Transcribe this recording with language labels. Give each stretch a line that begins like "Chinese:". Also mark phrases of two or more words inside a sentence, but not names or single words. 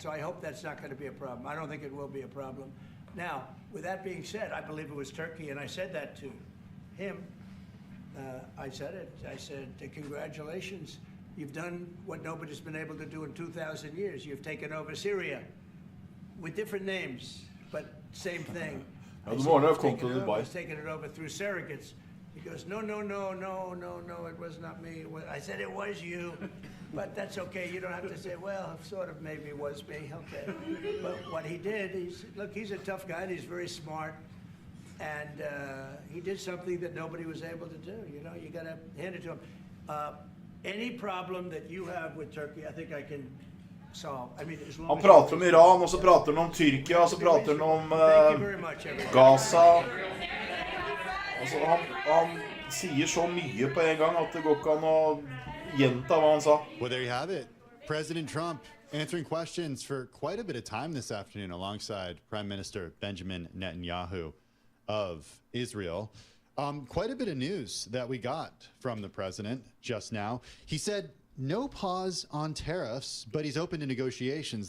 English: So I hope that's not going to be a problem. I don't think it will be a problem. Now, with that being said, I believe it was Turkey, and I said that to him. I said it. I said, congratulations. You've done what nobody's been able to do in 2,000 years. You've taken over Syria with different names, but same thing.
Norwegian: Ja, du må ha kommet til Dubai.
English: I was taking it over through surrogates. He goes, no, it was not me. I said it was you, but that's okay. You don't have to say, well, sort of maybe it was me. Okay. But what he did, look, he's a tough guy and he's very smart. And he did something that nobody was able to do. You know, you got to hand it to him. Any problem that you have with Turkey, I think I can solve. I mean, as long
Norwegian: Han prater om Iran, og så prater han om Tyrkia, og så prater han om Gaza. Altså, han sier så mye på en gang at det går ikke an å gjenta hva han sa.
English: Well, there you have it. President Trump answering questions for quite a bit of time this afternoon alongside Prime Minister Benjamin Netanyahu of Israel. Quite a bit of news that we got from the president just now. He said no pause on tariffs, but he's open to negotiations.